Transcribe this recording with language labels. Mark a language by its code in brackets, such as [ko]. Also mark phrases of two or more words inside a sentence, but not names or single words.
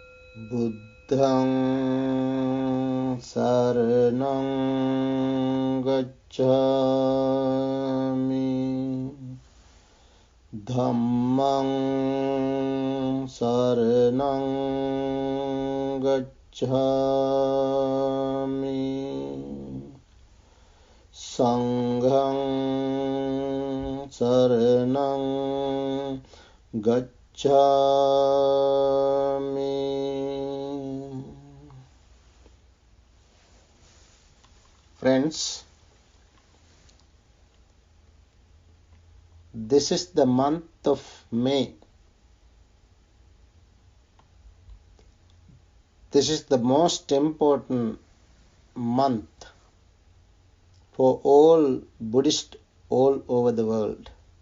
[pi] Buddhaṃ saraṇaṃ gacchāmi, Dhammaṃ saraṇaṃ gacchāmi, Saṅghaṃ saraṇaṃ gacchāmi. [en] Friends, this is the month of May. This is the most important month for all Buddhists all over the world.